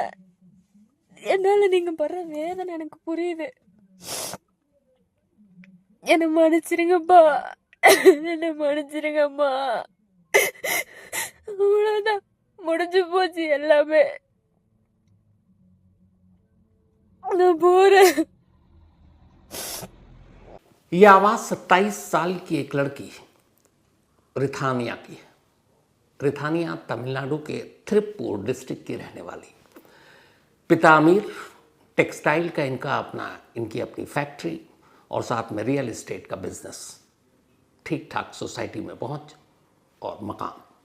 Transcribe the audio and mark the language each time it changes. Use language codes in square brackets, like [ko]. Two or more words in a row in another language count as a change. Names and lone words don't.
[ta] என்னால நீங்க படுற வேதனை எனக்கு புரியுது. என்ன மன்னிச்சிருங்கப்பா, என்ன மன்னிச்சிருங்கம்மா. அவ்வளவுதான், முடிஞ்சு போச்சு எல்லாமே. நான் போறேன். [hi] ये आवाज़ 27 साल की एक लड़की रिथानिया की है। रिथानिया तमिलनाडु के थिरुप्पूर डिस्ट्रिक्ट की रहने वाली। पिता अमीर, टेक्सटाइल का इनकी अपनी फैक्ट्री और साथ में [en] real estate [hi] का बिजनेस, ठीक ठाक सोसाइटी में पहुंच और मकान।